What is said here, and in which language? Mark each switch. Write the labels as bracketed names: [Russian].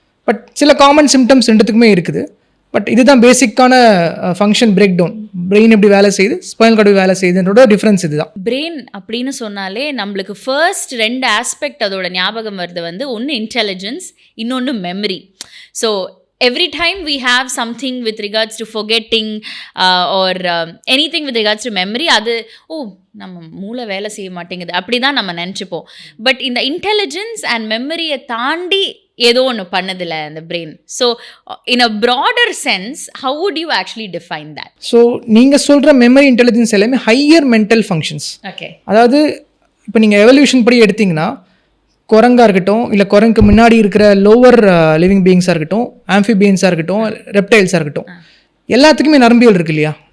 [Tamil] But சில common symptoms ரெண்டுத்துக்குமே இருக்குது. பட் இதுதான் பேசிக்கான ஃபங்க்ஷன் பிரேக் டவுன். பிரெயின் எப்படி வேலை செய்யுது, ஸ்பைனல் கார்டு வேலை செய்யுதுன்றோட டிஃப்ரென்ஸ் இதுதான். பிரெயின் அப்படின்னு சொன்னாலே நம்மளுக்கு ஃபர்ஸ்ட் 2 ஆஸ்பெக்ட் அதோட ஞாபகம் வருது வந்து ஒன்று இன்டெலிஜென்ஸ், இன்னொன்று memory. [English] so every time we have something with regards to forgetting or anything with regards to memory, [Tamil] அது நம்ம மூளை வேலை செய்ய மாட்டேங்குது அப்படி தான் நம்ம நினச்சிப்போம். பட் இந்த இன்டெலிஜென்ஸ் அண்ட் மெமரியை தாண்டி ஏதோ ஒன்று பண்ணதில்ல அந்த brain. [English] So in a broader sense how would you actually define that? [Tamil] So நீங்கள் சொல்கிற மெமரி, இன்டெலிஜென்ஸ் எல்லாமே ஹையர் மென்டல் ஃபங்க்ஷன்ஸ். ஓகே. அதாவது இப்போ நீங்கள் எவல்யூஷன் படி எடுத்திங்கன்னா குரங்காக இருக்கட்டும், இல்லை குரங்குக்கு முன்னாடி இருக்கிற லோவர் லிவிங் பீயிங்ஸாக இருக்கட்டும், ஆம்ஃபிபியன்ஸாக இருக்கட்டும், ரெப்டைல்ஸாக இருக்கட்டும், எல்லாத்துக்குமே நரம்பியல் இருக்கு இல்லையா?